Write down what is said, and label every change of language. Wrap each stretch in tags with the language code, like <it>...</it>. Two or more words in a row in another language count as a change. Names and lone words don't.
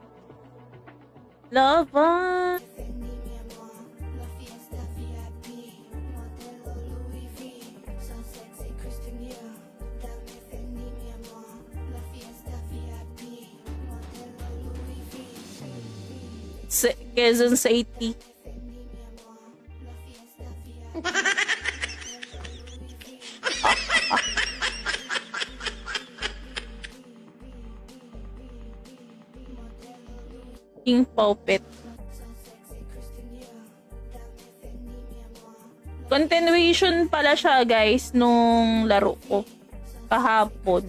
<tl>Laban!</tl> <es>Fendi, mi amor. La fiesta VIP. Modelo Louis V.</es> <en>So sexy,</en> <es>Christian Dior. Dame Fendi, mi amor. La fiesta VIP. Modelo Louis V. Quezon City. Fendi, mi amor. La fiesta VIP. King Puppet.</es> <tl>Continuation pala siya, guys, nung laro ko kahapon.</tl>